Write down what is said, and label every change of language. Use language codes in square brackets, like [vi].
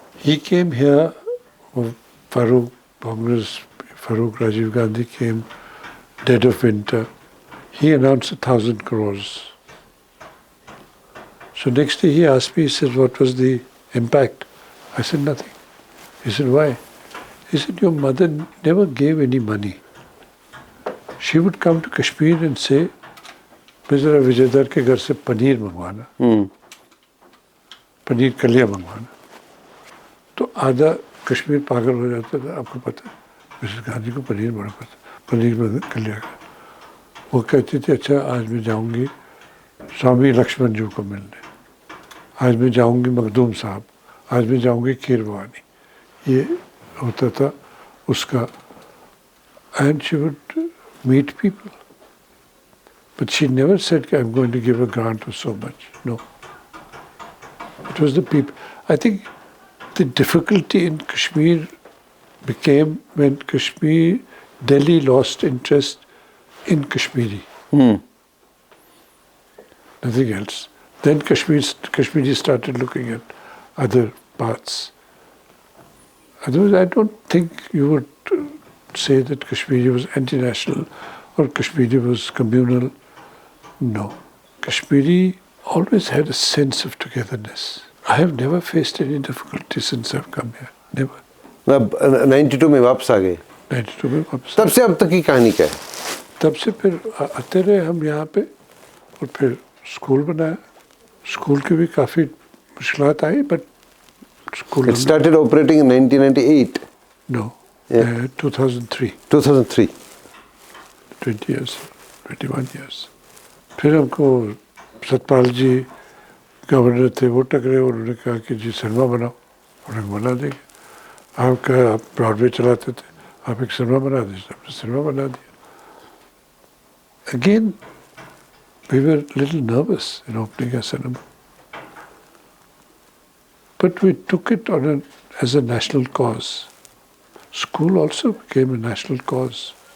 [en] He came here, Farooq Rajiv Gandhi came, dead of winter. He announced 1,000 crores. So next day he asked me, he said, what was the impact? I said, nothing. He said, why? He said, your mother never gave any money. She would come to Kashmir and say, [hi] मैं जरा विजयधर के घर से पनीर मंगवाना, पनीर कलिया मंगवाना. तो आधा कश्मीर पागल हो जाता था, आपको पता है. मिसेस गांधी को पनीर बड़ा पता, पनीर में कलिया का. वो कहती थी, अच्छा आज मैं जाऊंगी स्वामी लक्ष्मण जी को मिलने, आज मैं जाऊंगी मखदूम साहब, आज मैं जाऊंगी कीरवानी. ये होता था उसका. [en] And she would meet people. But she never said, I'm going to give a grant of so much. No. It was the people. I think the difficulty in Kashmir became when Delhi lost interest in Kashmiri. Nothing else. Then Kashmiri started looking at other parts. Otherwise, I don't think you would say that Kashmiri was anti-national or Kashmiri was communal. No. Kashmiri always had a sense of togetherness. I have never faced any difficulty since I've come here. Never. [hi] अब 92 में वापस आ गए, 92 में वापस। तब से अब तक की कहानी क्या है? तब से फिर आते रहे हम यहाँ पे और फिर स्कूल बनाया। स्कूल की भी काफ़ी मुश्किलात आई, but school [en] It started operating in 1998. No, Yeah. 2003, 2003. 20 years, 21 years. [hi] फिर हमको सतपाल जी गवर्नर थे, वो टकरे, उन्होंने कहा कि जी सिनेमा बनाओ। उन्होंने बना देंगे। आप ब्रॉडवे चलाते थे, आप एक सिनेमा बना दीजिए। हमने सिनेमा बना दिया। [en] Again, we were a little nervous in opening a cinema. But we took it as a national cause. School also became a national cause.